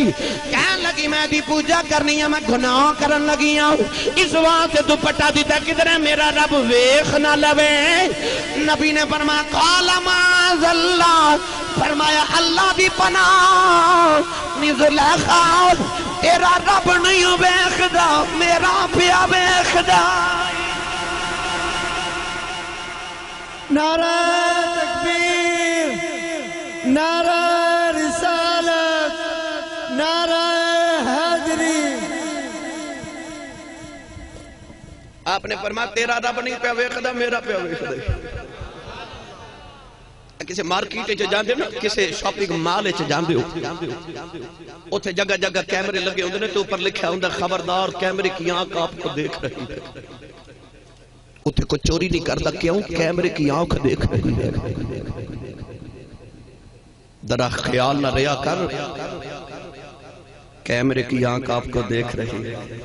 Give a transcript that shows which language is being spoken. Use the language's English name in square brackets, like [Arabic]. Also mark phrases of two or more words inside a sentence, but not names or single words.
[Punjabi] کہنے لگی میں دی پوجا کرنی ہے, میں گناہ کرن لگی ہوں, اس واسطے دوپٹہ دیتا کدھر میرا رب ویکھ نہ لوے. نبی نے فرمایا [Arabic] قال معاذ اللہ, [Punjabi] فرمایا اللہ دی پناہ نی زلیخا تیرا رب نہیں ویکھدا, میرا پیا ویکھدا. [Urdu] نعرہ تکبیر, نعرہ رسالت, نعرہ حیدری. [Punjabi] آپ نے فرمایا تیرا رب نہیں پیا ویکھدا, میرا پیا ویکھدا. کسی مارکیٹ چ جاندے نا, کسی شاپنگ مال چ جاندے ہو, اوتھے جگہ جگہ کیمرے لگے ہوندے نے تے اوپر لکھیا ہوندا [Urdu] خبردار کیمرے کی آنکھ آپ کو دیکھ رہی ہے. اتنے کوئی چوری نہیں کرتا, کیوں؟ کیمرے کی آنکھ دیکھ رہی ہے. [Punjabi] ذرا خیال نہ ریا کر, [Urdu] کیمرے کی آنکھ آپ کو دیکھ رہی ہے.